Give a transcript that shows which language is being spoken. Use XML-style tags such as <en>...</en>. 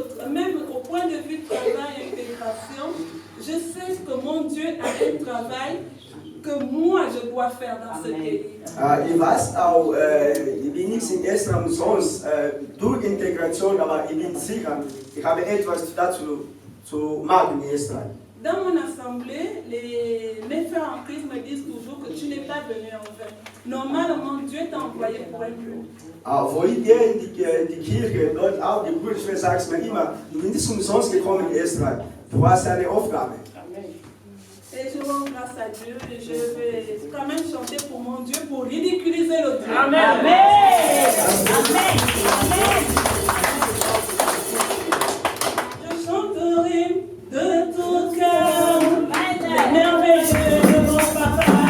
<fr>Même au point de vue travail et intégration, je sais que mon Dieu a un travail que moi je dois faire dans ce pays.</fr> <de>Ich weiß auch, ich bin nicht in Israel umsonst durch Integration, aber ich bin sicher, ich habe etwas dazu zu machen in Israel.</de> <fr>Dans mon assemblée, mes frères en Christ me disent toujours que tu n'es pas venu en vain. Normalement, Dieu t'a envoyé pour un but.</fr> <de>Wo ich gehe in die Kirche, dort auch die Brüder sagen mir immer, du bist nicht umsonst gekommen in Israel, du hast eine Aufgabe.</de> <fr>Et je rends grâce à Dieu et je vais quand même chanter pour mon Dieu pour ridiculiser le Dieu. Amen. Amen. Amen. Je chanterai de tout cœur les merveilleux de mon papa.</fr>